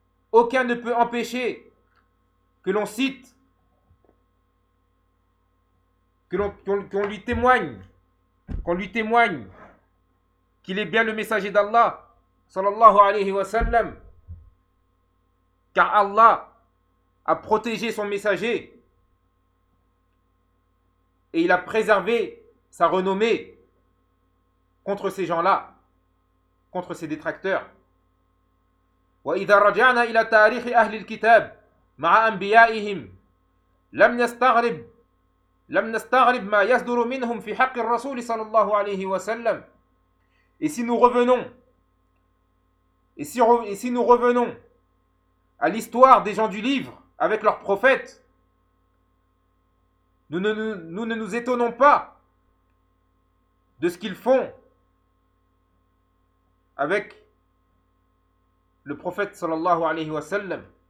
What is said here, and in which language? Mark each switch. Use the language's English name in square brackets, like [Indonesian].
[French] Aucun ne peut empêcher que l'on cite, qu'on lui témoigne qu'il est bien le messager d'Allah sallallahu alayhi wa sallam. Car Allah a protégé son messager et il a préservé sa renommée contre ces gens-là, contre ses détracteurs. [Arabic] وإذا رجعنا إلى تاريخ أهل الكتاب مع أنبيائهم لم نستغرب ما يصدر منهم في حق الرسول صلى الله عليه وسلم. [French] Et si nous revenons à l'histoire des gens du livre avec leurs prophètes, nous ne nous étonnons pas de ce qu'ils font avec le prophète sallallahu alayhi wa sallam.